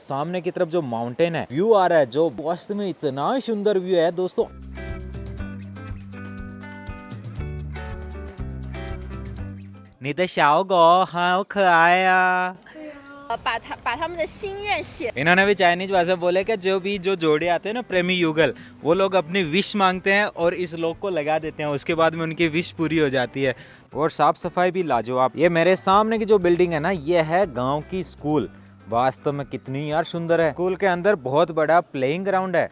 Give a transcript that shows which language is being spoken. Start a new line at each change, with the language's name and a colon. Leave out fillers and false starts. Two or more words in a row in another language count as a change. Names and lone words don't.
Hindi: सामने की तरफ जो माउंटेन है, व्यू आ रहा है, जो वास्तव में इतना सुंदर व्यू है दोस्तों।
Chinese: 你的小狗好可爱啊！把他们的心愿写。
Hindi: इन्होंने भी चाइनीज भाषा बोले कि जो जोड़े आते हैं ना, प्रेमी युगल, वो लोग अपनी विश मांगते हैं और इस लोग को लगा देते हैं, उसके बाद में उनकी विश पूरी हो जाती है। और साफ सफाई भी लाजवाब। ये मेरे सामने की जो बिल्डिंग है ना, ये है गांव की स्कूल। वास्तव में कितनी यार सुंदर है। स्कूल के अंदर बहुत बड़ा
English: playing ground
Hindi: है।